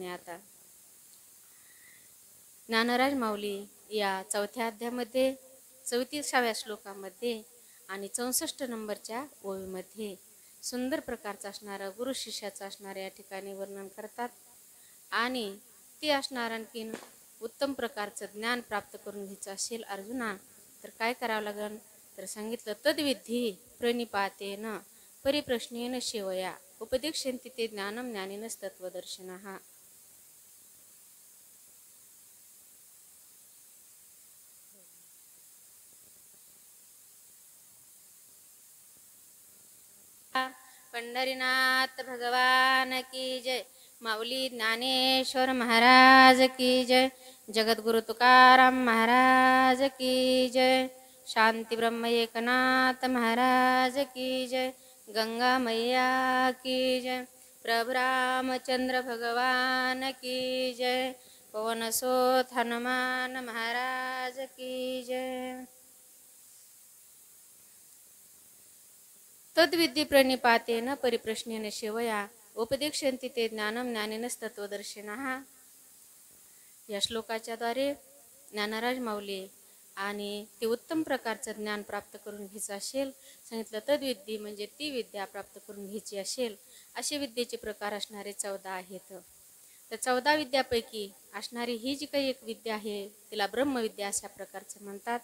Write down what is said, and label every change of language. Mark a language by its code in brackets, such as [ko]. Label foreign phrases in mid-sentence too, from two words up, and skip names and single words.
[mr] आता ज्ञानराज माऊली या 4थ्या अध्यायामध्ये 34व्या श्लोकामध्ये आणि 64 नंबरच्या ओवीमध्ये सुंदर प्रकारचा असणारा गुरु शिष्याचा असणारा या ठिकाणी वर्णन करतात. आणि ते असणार आणखीन उत्तम प्रकारचं ज्ञान प्राप्त करून घ्यायचं असेल अर्जुना तर काय करावं लागेल तर सांगितलं [sa] तद्विद्धी प्रणिपातेन परिप्रश्नेन सेवया उपदिक्षन्ति ते ज्ञानम ज्ञानिनस्तत्वदर्शिनः. [hi] पंढरीनाथ भगवान की जय. माऊली ज्ञानेश्वर महाराज की जय. जगद्गुरु तुकाराम महाराज की जय. शांती ब्रह्म एकनाथ महाराज की जय. गंगा मैया की जय. प्रभु रामचंद्र भगवान की जय. पवन सोत हनुमान महाराज की जय. [sa] तद्विद्धी प्रणिपातेन परिप्रश्नेन सेवया उपदिक्षन्ति ते ज्ञानम ज्ञानिनस्तत्वदर्शिनः. [mr] या श्लोकाच्या द्वारे ज्ञानराज माऊली आणि ते उत्तम प्रकारचं ज्ञान प्राप्त करून घ्यायचं असेल सांगितलं. तद्विद्धी म्हणजे ती विद्या प्राप्त करून घ्यायची असेल असे विद्येचे प्रकार असणारे 14 आहेत. तर 14 विद्यापैकी असणारी ही जी काही एक विद्या आहे तिला ब्रह्मविद्या अशा प्रकारचं म्हणतात.